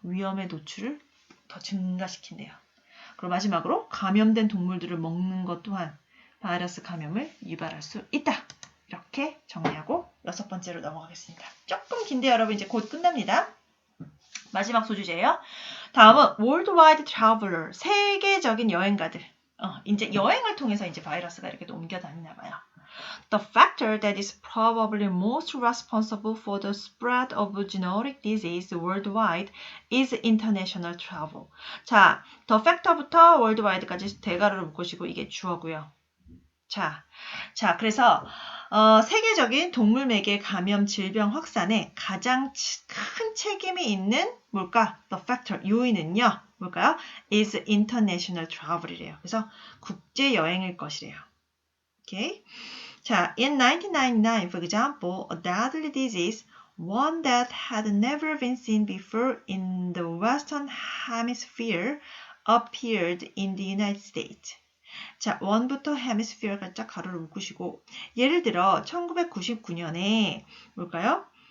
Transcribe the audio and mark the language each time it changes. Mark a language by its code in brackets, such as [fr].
[ko] 위험의 노출을 더 증가시킨대요. 그리고 마지막으로 감염된 동물들을 먹는 것 또한 바이러스 감염을 유발할 수 있다. 이렇게 정리하고 6번째로 넘어가겠습니다. 조금 긴데 여러분 이제 곧 끝납니다. 마지막 소주제예요. 다음은 [en] worldwide traveler, [ko] 세계적인 여행가들. 이제 여행을 통해서 이제 바이러스가 이렇게 옮겨 다니나 봐요. [en] The factor that is probably most responsible for the spread of zoonotic disease worldwide is international travel. [ko] 자, [en] the factor [ko] 부터 worldwide까지 대괄호를 묶으시고 이게 주어고요. 자, 그래서 세계적인 동물 매개 감염 질병 확산에 가장 큰 책임이 있는 뭘까? [en] The factor, [ko] 요인은요. 뭘까요? [en] is international travel [ko] 이래요. 그래서 국제 여행일 것이래요. 오케이. 자, [en] in 1999, for example, a deadly disease, one that had never been seen before in the Western Hemisphere, appeared in the United States. [ko] 자, 원부터 hemisphere가 쫙 가로를 묶으시고 예를 들어 1999년에 뭘까요?